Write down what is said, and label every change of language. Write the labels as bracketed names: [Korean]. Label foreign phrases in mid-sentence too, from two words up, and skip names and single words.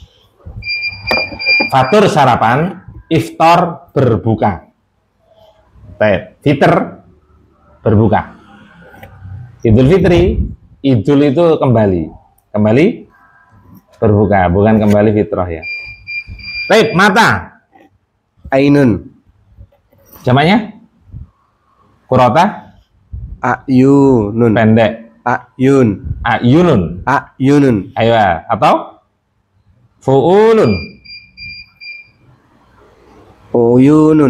[Indonesian] Fatur sarapan, iftar berbuka. Fitr berbuka. Idul Fitri, idul itu kembali berbuka, bukan kembali fitrah ya. Mata. [Arabic] Ainun. [Indonesian] Jamaknya? Kurota? [Arabic] Ayunun. Pendek. Ayunun. Aywa. [Indonesian] Atau fuulun. [Arabic] Uyunun.